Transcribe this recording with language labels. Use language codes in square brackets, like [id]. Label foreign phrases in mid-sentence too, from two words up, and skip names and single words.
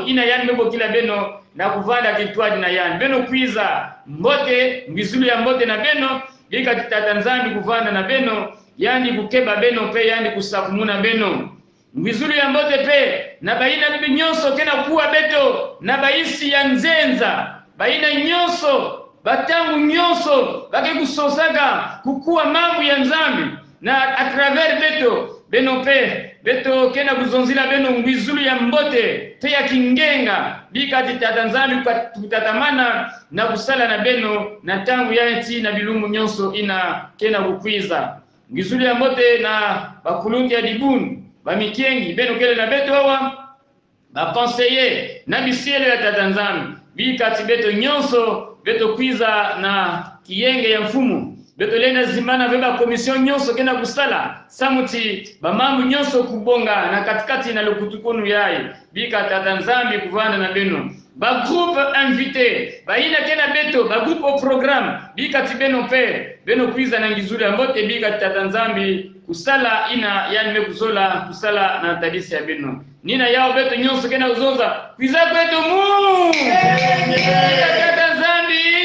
[kg] ina yani mebokila beno na kuvanda kitwadi na yani beno kwiza mbote ngizulu ya mbote na beno lika titata nzambi kuvanda na beno yani kukeba beno pe yani kusakumuna beno ngizulu ya mbote pe na baina nyonso kena kuwa beto na baisi ya nzenza baina nyonso batangu nyonso bake kusosaka kukuwa mambo ya nzambi na [fr] a travers [kg] beto beno pe beto kena kuzonzila beno ngwizulu ya mbote te ya kingenga bikati tatanzambi kutatamana na kusala na beno na tangu ya nti na bilumu nyonso ina kena kukwiza ngwizulu ya mbote na bakulundi ya dibunu bamikengi beno kele na beto hawa bakonseyer na bisiele ya tatanzambi bikati beto nyonso beto kwiza na kiyenge ya mfumu beto lena zimana veba komision nyonso kena kusala samuti bamambu nyonso kubonga na katikati na lokutukonu yae bika tatanzambi kuvanda na beno ba [fr] groupe invité [kg] ba ina kena beto ba [fr] groupe au programme [kg] bika tibeno pe beno kwiza na ngizuri ambote bika tatanzambi kusala ina yani mekuzola kusala na tadisi ya beno nina yao beto nyonso kena uzoza kwiza kwetu mu tatanzambi